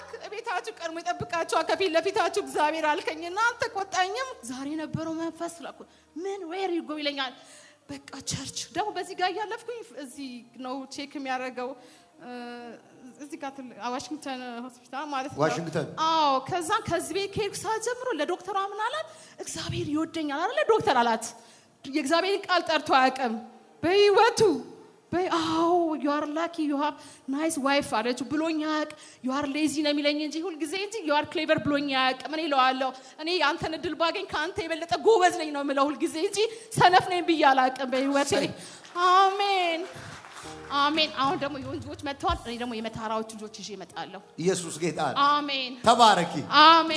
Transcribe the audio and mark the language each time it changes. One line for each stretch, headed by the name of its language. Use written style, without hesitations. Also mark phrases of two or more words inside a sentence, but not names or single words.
Amharic: ቤታችሁ ቀድሞ ይጠብቃችኋል ከፊት ለፊታችሁ እግዚአብሔር አልከኝና አንተ ቆጣኝም። ዛሬ ነበረው መንፈስ ላኩ። ምን
English: where you go
Amharic: ይለኛል። በቃ ቸርች ደግሞ በዚህ ጋር ያለፍኩኝ እዚህ ነው ቼክ የሚያደርገው እዚህ ጋር ዋሽንግተን ሆስፒታል ማለት ነው። ዋሽንግተን አዎ። ከዚህ ቤት ከሄድኩ ሰዓት ጀምሮ ለዶክተሯ ምን አላት? እግዚአብሔር ይወደኛል አይደል ዶክተር አላት። የእግዚአብሔር ቃል ጠርቶ አያውቅም በህይወቱ። አዎ
English: you are lucky you have nice wife
Amharic: አለች ብሎኝ አያውቅ።
English: you are lazy
Amharic: ነው የሚለኝ እንጂ ሁሉ ጊዜ እንጂ
English: you are clever
Amharic: ብሎኝ አያውቅ። ምን ይለዋለሁ እኔ አንተን እድል ባገኝ ካንተ የበለጠ ጎበዝ ነኝ ነው የምለው ሁሉ ጊዜ እንጂ ሰነፍ ነኝ ብዬ አላውቅም በህይወቴ። አሜን አሜን። አሁን ደግሞ የወንጆች መጥተዋል። እኔ ደግሞ የመታራዎች ልጆች ይዤ እመጣለሁ። ኢየሱስ ጌታ ነው። አሜን ተባረኪ። አሜን።